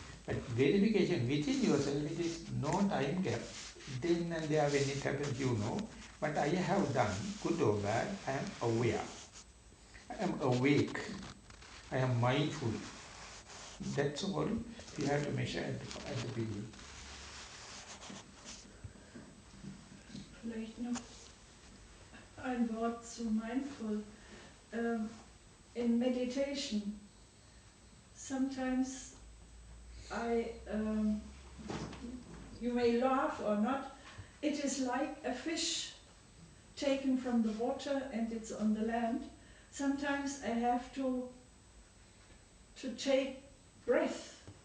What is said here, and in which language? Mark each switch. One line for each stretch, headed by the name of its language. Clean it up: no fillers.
English: But verification within yourself, it is no time gap. Then and there when it happens, you know, what I have done, good or bad, I am aware. I am awake. I am mindful. That's all you have to measure at the beginning.
German: Vielleicht noch ein Wort zu mindful.
English: In meditation, sometimes you may laugh or not, it is like a fish taken from the water and it's on the land. Sometimes I have to take breath.